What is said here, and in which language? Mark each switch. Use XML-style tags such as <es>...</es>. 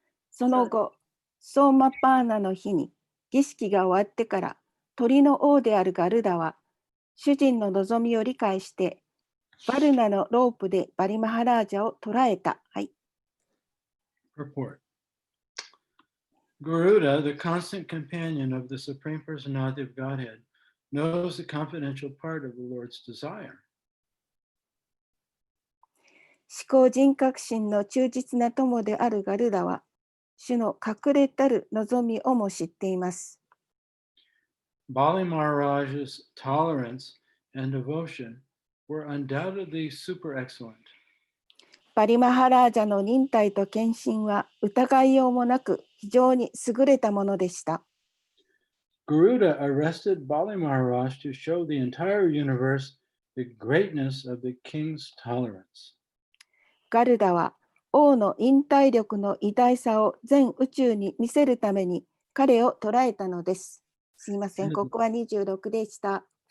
<ja>その後、ソーマパーナの日に儀式が終わってから鳥の王であるガルダは主人の望みを理解してバルナのロープでバリマハラージャを捕らえた。はい。</ja> <en>Purport. Garuda, the constant companion of the Supreme Personality of Godhead, knows the confidential part of the Lord's desire.</en> <ja>思考人格心の忠実な友であるガルダは主の隠れたる望みをも知っています。</ja> <en>Bali Maharaj's tolerance and devotion were undoubtedly super excellent.</en> <ja>バリマハラージャの忍耐と献身は疑いようもなく非常に優れたものでした。</ja> <en>Garuda arrested Bali Maharaj to show the entire universe the greatness of the king's tolerance.</en> <ja>ガルダは王の忍耐力の偉大さを全宇宙に見せるために彼を捕らえたのです。すいません、ここは26でした。</ja>